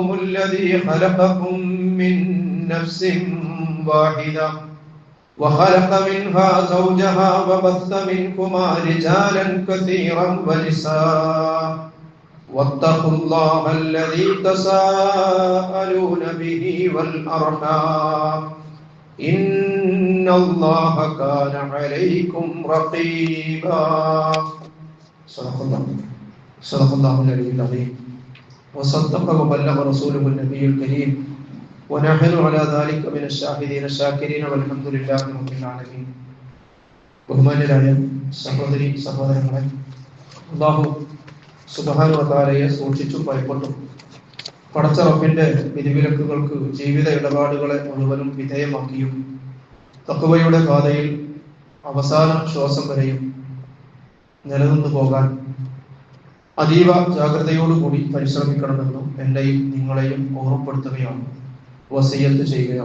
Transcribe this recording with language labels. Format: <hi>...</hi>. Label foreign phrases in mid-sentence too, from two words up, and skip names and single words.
<ar>الذي خلقكم من نفس واحدة وخلق منها زوجها وبث منكما رجالا كثيرا ونساء واتقوا الله الذي تساءلون به والأرحام إن الله كان عليكم رقيبا صدق الله العلي العظيم وصدق وبلغ رسوله النبي الكريم ونحن على ذلك من الشاهدين الشاكرين والحمد لله رب العالمين</ar> <ml>ബഹുമാന്യരായ സഹോദരി സഹോദരങ്ങളെ,</ml> <ar>الله سبحانه وتعالى</ar> <ml>സൂക്ഷിച്ചും ഭയപ്പെട്ടും പടച്ച റബ്ബിന്റെ വിധിവിലക്കുകൾക്ക് ജീവിത ഇടപാടുകളെ മുഴുവനും വിധേയമാക്കിയും തഖ്വയുടെ പാതയിൽ അവസാന ശ്വാസം വരെയും നിലനിന്നു പോകാൻ അതീവ ജാഗ്രതയോടുകൂടി പരിശ്രമിക്കണമെന്നും എന്നെയും നിങ്ങളെയും ഓർമ്മപ്പെടുത്തുകയാണ്, വസിയ്യത്ത് ചെയ്യുകയാണ്.</ml>